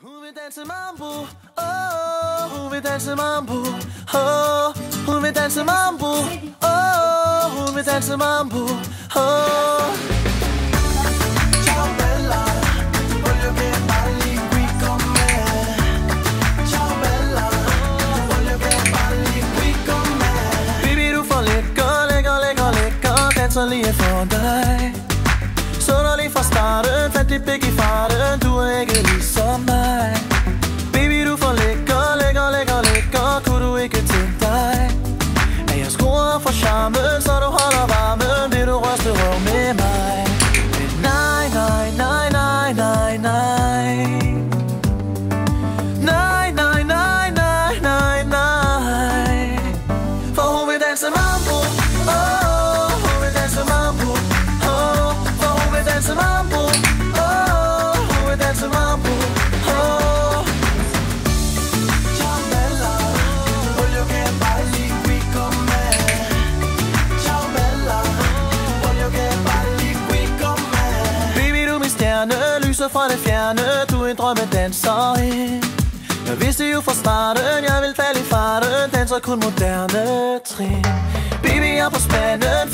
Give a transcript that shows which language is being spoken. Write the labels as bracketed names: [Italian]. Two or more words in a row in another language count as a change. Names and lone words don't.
[Danish] vil danse mambo, hun vil danse mambo, hun vil danse mambo, hun vil danse mambo, [Italian] Ciao bella, voglio che balli qui con me. Ciao bella, voglio che balli qui con me. [Danish] Baby, du får lækker, danser lige for dig. Så der lige fra starten, fandt dit blik i farten. Du er ikke ligesom mig. Baby, du får lækker, kunne du ikke tænke dig at jeg skruer for charmen, så du holder varmen. Vil du ryste røv med mig? Men nej, nej, nej, nej, nej, nej. Nej, nej, nej, nej, nej, nej. For hun vil danse mambo, hun vil danse mambo, for hun vil danse mambo, hun vil danse mambo, [Italian] Ciao bella, voglio che balli qui con me. Ciao bella, voglio che balli qui con me. [Danish] Baby, du er min stjerne, lyser fra det fjerne. Du er en drømmedanser. Jeg vidste jo fra starten, jeg vil falde i farten. Danser kun moderne trin. Baby, jeg er på spande,